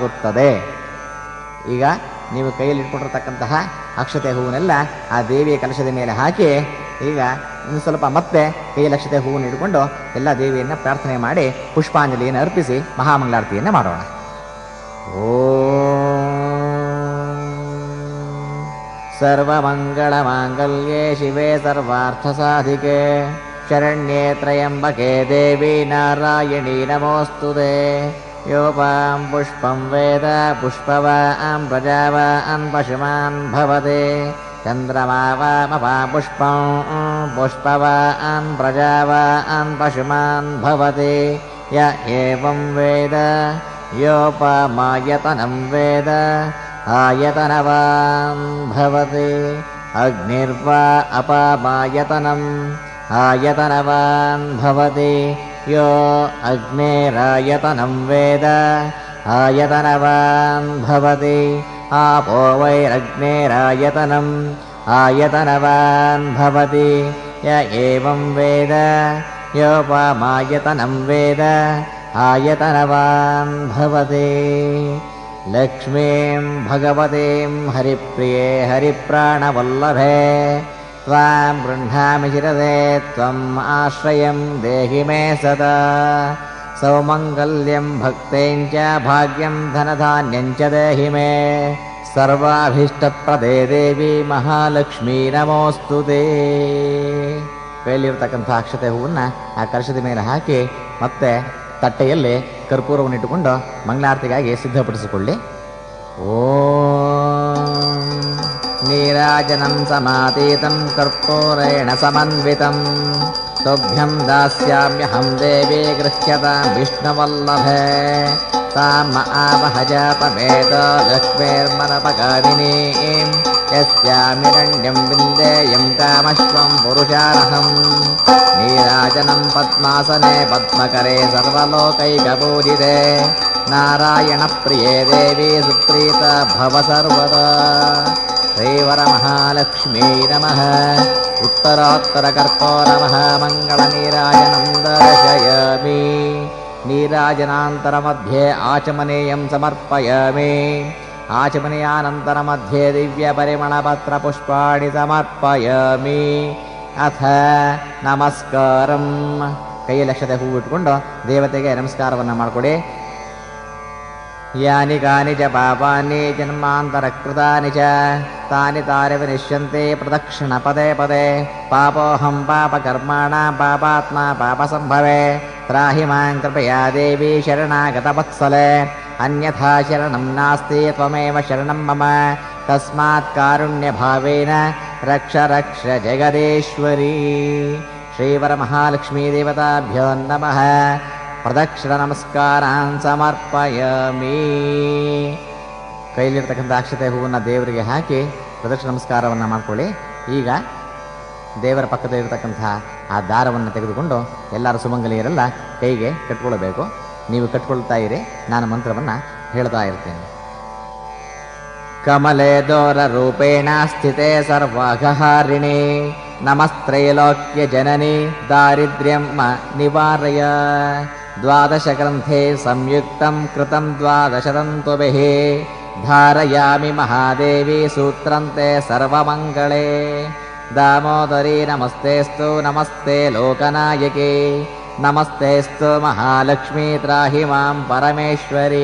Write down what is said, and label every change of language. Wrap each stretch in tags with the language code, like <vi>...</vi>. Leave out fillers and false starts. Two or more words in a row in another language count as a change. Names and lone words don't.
<kn>ಈಗ ನೀವು ಕೈಯಲ್ಲಿ ಇಟ್ಕೊಂಡಿರ್ತಕ್ಕಂತಹ ಅಕ್ಷತೆ ಹೂವನ್ನೆಲ್ಲ ಆ ದೇವಿಯ ಕಲಶದ ಮೇಲೆ ಹಾಕಿ ಈಗ ಇನ್ನು ಸ್ವಲ್ಪ ಮತ್ತೆ ಕೈಯಲ್ಲಿ ಅಕ್ಷತೆ ಹೂವನ್ನು ಹಿಡ್ಕೊಂಡು ಎಲ್ಲ ದೇವಿಯನ್ನು ಪ್ರಾರ್ಥನೆ ಮಾಡಿ ಪುಷ್ಪಾಂಜಲಿಯನ್ನು ಅರ್ಪಿಸಿ ಮಹಾಮಂಗಳಾರತಿಯನ್ನು ಮಾಡೋಣ.</kn> <sa>ಸರ್ವಮಂಗಳಮಾಂಗಲ್ಯೆ ಶಿವೆ ಸರ್ವಾರ್ಥಸಾಧಿಕೆ ಶರಣ್ಯೇ ತ್ರಯಂಬಕೆ ದೇವಿ ನಾರಾಯಣೀ ನಮೋಸ್ತುತೆ. ಯೋಪಾಂ ಪುಷ್ಪಂ ವೇದ ಪುಷ್ಪವಾನ್ ಪ್ರಜಾವಾನ್ ಪಶುಮಾನ್ ಭವತೆ. ಚಂದ್ರಮಾ ವಾಮಪಾ ಪುಷ್ಪಂ ಪುಷ್ಪವಾನ್ ಪ್ರಜಾವಾನ್ ಪಶುಮಾನ್ ಭವತೆ. ಯ ಏವಂ ವೇದ ಯೋಪಮಾಯತನಂ ವೇದ ಆಯತನವಾನ್ ಭವತೆ. ಅಗ್ನಿರ್ವಾ ಅಪಮಾಯತನಂ ಆಯತನವಾನ್ ಭವತಿ. ಯೋ ಅಗ್ನೇರಾಯತನಂ ವೇದ ಆಯತನವಾನ್ ಭವತಿ. ಆಪೋ ವೈರಗ್ನೇರಾಯತನಂ ಆಯತನವಾನ್ ಭವತಿ. ಯ ಏವಂ ವೇದ ಯೋಪಮಾಯತನಂ ವೇದ ಆಯತನವಾನ್ ಭವತಿ. ಲಕ್ಷ್ಮೀಂ ಭಗವತೀಂ ಹರಿಪ್ರಿಯೇ ಹರಿಪ್ರಾಣವಲ್ಲಭೇ ತ್ವಾಂ ಗೃಹ್ಣಾಮಿ ಶಿರಸೇ ತ್ವಂ ಆಶ್ರಯಂ ದೇಹಿ ಮೇ ಸದಾ. ಸೌಮಂಗಲ್ಯಂ ಭಕ್ತೇಂಚ ಭಾಗ್ಯಂ ಧನಧಾನ್ಯಂಚ ದೇಹಿ ಮೇ. ಸರ್ವಾಭೀಷ್ಟಪ್ರದೇ ದೇವಿ ಮಹಾಲಕ್ಷ್ಮೀ ನಮೋಸ್ತುತೇ.</sa> <kn>ಕೈಯಲ್ಲಿರ್ತಕ್ಕಂಥ ಅಕ್ಷತೆ ಹೂವನ್ನು ಆ ಕಲಶದ ಮೇಲೆ ಹಾಕಿ ಮತ್ತೆ ತಟ್ಟೆಯಲ್ಲಿ ಕರ್ಪೂರವನ್ನು ಇಟ್ಟುಕೊಂಡು ಮಂಗಳಾರತಿಗಾಗಿ ಸಿದ್ಧಪಡಿಸಿಕೊಳ್ಳಿ.</kn> <sa>ಓಂ ನೀರಾಜನಂ ಸಮಾತೀತಂ ಕರ್ಪೂರೇಣ ಸಮನ್ವಿತಂ ತುಭ್ಯಂ ದಾಸ್ಯಾಮ್ಯಹಂ ದೇವಿ ಗೃಹ್ಯತಾಂ ವಿಷ್ಣುವಲ್ಲಭೇ. ತಾಂ ಆವಹ ಜಾತವೇದ ಲಕ್ಷ್ಮೀರ್ಮನಪಗಾಮಿನೀಂ ಯಸ್ಯಾಮಿರಣ್ಯಂ ವಿಂದೇಯಂ ಕಾಮಶ್ವಂ ಪುರುಷಾರ್ಹಂ. ನೀರಾಜನಂ ಪದ್ಮಾಸನೆ ಪದ್ಮಕರೆ ಸರ್ವಲೋಕೈಕಪೂಜಿತೆ. ನಾರಾಯಣ ಪ್ರಿಯೇ ದೇವಿ ಸುಪ್ರೀತ ಭವ ಸರ್ವದಾ. ಶ್ರೀವರಮಹಾಲಕ್ಷ್ಮೀ ನಮಃ. ಉತ್ತರೋತ್ತರ ಕರ್ಪೂರ ಮಹಾಮಂಗಳ ನೀರಾಜನಂ ದರ್ಶಯಾಮಿ. ನೀರಾಜನಾಂತರ ಮಧ್ಯೆ ಆಚಮನೇಯಂ ಸಮರ್ಪಯಾಮಿ. ಆಚಮನೀಯಾನಂತರ ಮಧ್ಯೆ ದಿವ್ಯ ಪರಿಮಳ ಪತ್ರ ಪುಷ್ಪಾಣಿ ಸಮರ್ಪಯಾಮಿ. ಅಥ ನಮಸ್ಕಾರಂ.</sa> <kn>ಕೈಯಲ್ಲಿ ಅಕ್ಷತೆ ಹೂವು ಇಟ್ಕೊಂಡು ದೇವತೆಗೆ ನಮಸ್ಕಾರವನ್ನು ಮಾಡಿಕೊಡಿ.</kn> <sa>ಯಾನಿ ಕಾನಿ ಚ ಪಾಪಾನಿ ಜನ್ಮಾಂತರ ಕೃತಾನಿ ಚ ತಾನಿ ತಾರಿ ವಿನಿಶ್ಯಂತೆ ಪ್ರದಕ್ಷಿಣ ಪದೇ ಪದೇ. ಪಾಪೋಹಂ ಪಾಪಕರ್ಮಾಣ ಪಾಪಾತ್ಮ ಪಾಪಸಂಭವೆ. ತ್ರಾಹಿ ಮಾಂ ಕೃಪಯಾ ದೇವಿ ಶರಣಾಗತ ವತ್ಸಲೆ. ಅನ್ಯಥಾ ಶರಣಂ ನಾಸ್ತಿ ತ್ವಮೇವ ಶರಣಂ ಮಮ. ತಸ್ಮಾತ್ ಕಾರುಣ್ಯ ಭಾವೇನ ರಕ್ಷ ರಕ್ಷ ಜಗದೀಶ್ವರಿ. ಶ್ರೀವರಮಹಾಲಕ್ಷ್ಮೀ ದೇವತಾಭ್ಯೋ ನಮಃ. ಪ್ರದಕ್ಷಿಣ ನಮಸ್ಕಾರಾನ್ ಸಮರ್ಪಯಾಮಿ.</sa> <kn>ಕೈಲಿರ್ತಕ್ಕಂಥ ಅಕ್ಷತೆ ಹೂವನ್ನು ದೇವರಿಗೆ ಹಾಕಿ ಪ್ರದಕ್ಷಿಣ ನಮಸ್ಕಾರವನ್ನು ಮಾಡಿಕೊಳ್ಳಿ. ಈಗ ದೇವರ ಪಕ್ಕದಲ್ಲಿರ್ತಕ್ಕಂಥ ಆ ದಾರವನ್ನು ತೆಗೆದುಕೊಂಡು ಎಲ್ಲರೂ ಸುಮಂಗಲಿಯರೆಲ್ಲ ಕೈಗೆ ಕಟ್ಕೊಳ್ಬೇಕು. ನೀವು ಕಟ್ಕೊಳ್ತಾ ಇರಿ, ನಾನು ಮಂತ್ರವನ್ನು ಹೇಳ್ತಾ ಇರ್ತೇನೆ.</kn> <sa>ಕಮಲೆ ದೋರ ರೂಪೇಣ ಸ್ಥಿತೆ ಸರ್ವಾಘಹಾರಿಣಿ. ನಮಸ್ತ್ರೈಲೋಕ್ಯ ಜನನಿ ದಾರಿದ್ರ್ಯಂ ನಿವಾರಯ. ದ್ವಾದಶ ಗ್ರಂಥೆ ಸಂಯುಕ್ತಂ ಕೃತಂ ದ್ವಾದಶತಂತುಭಿಃ. ಧಾರಯಾಮಿ ಮಹಾದೇವಿ ಸೂತ್ರಂತೆ ಸರ್ವಮಂಗಳೇ. ದಾಮೋದರಿ ನಮಸ್ತೇಸ್ತು ನಮಸ್ತೆ ಲೋಕನಾಯಕಿ. ನಮಸ್ತೇಸ್ತು ಮಹಾಲಕ್ಷ್ಮೀ ತ್ರಾಹಿ ಮಾಂ ಪರಮೇಶ್ವರಿ.</sa>